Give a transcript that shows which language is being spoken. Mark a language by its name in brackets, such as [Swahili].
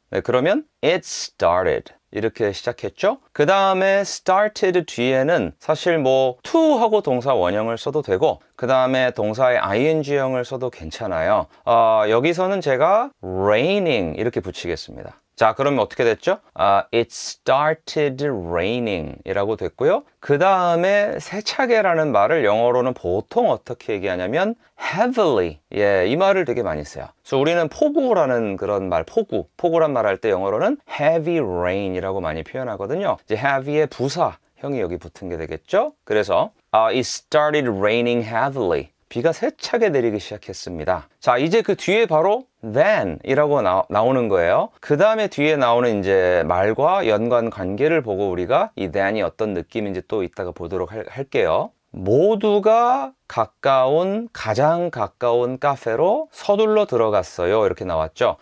[Korean] 네, 그러면 [English] it started [Korean] 이렇게 시작했죠. 그 다음에 started 뒤에는 사실 뭐 to 하고 동사 원형을 써도 되고, 그 다음에 동사의 ing형을 써도 괜찮아요. 여기서는 제가 raining 이렇게 붙이겠습니다. 자, 그러면 어떻게 됐죠? [English] It started raining [Korean] 이라고 됐고요. 그 다음에 세차게라는 말을 영어로는 보통 어떻게 얘기하냐면 heavily. 예, 이 말을 되게 많이 써요. 그래서 우리는 폭우라는 그런 말, 폭우란 말 할 때 영어로는 [English] heavy rain [Korean] 이라고 많이 표현하거든요. 이제 heavy의 부사 형이 여기 붙은 게 되겠죠? 그래서 [English] it started raining heavily. [Korean] 비가 세차게 내리기 시작했습니다. 자, 이제 그 뒤에 바로 then 이라고 나오는 거예요. 그 다음에 뒤에 나오는 이제 말과 연관 관계를 보고 우리가 이 then이 어떤 느낌인지 또 이따가 보도록 할게요. 모두가 가장 가까운 카페로 서둘러 들어갔어요. 이렇게 나왔죠.